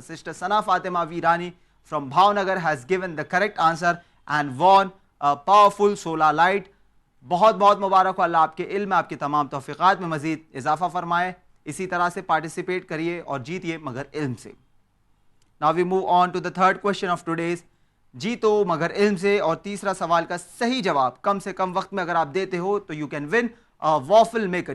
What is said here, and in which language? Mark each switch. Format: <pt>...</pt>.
<en>Sister Sana Fatima Virani from Bhavnagar has given the correct answer and won powerful solar light.</en> <ur>بہت بہت مبارک ہو, اللہ آپ کے علم میں آپ کی تمام توفیقات میں مزید اضافہ فرمائے. اسی طرح سے پارٹیسپیٹ کریے اور جیتیے مگر علم سے.</ur> <en>Now we move on to the third question of today's.</en> <ur>جیتو مگر علم سے, اور تیسرا سوال کا صحیح جواب کم سے کم وقت میں اگر آپ دیتے ہو تو</ur> <en>you can win a waffle maker.</en>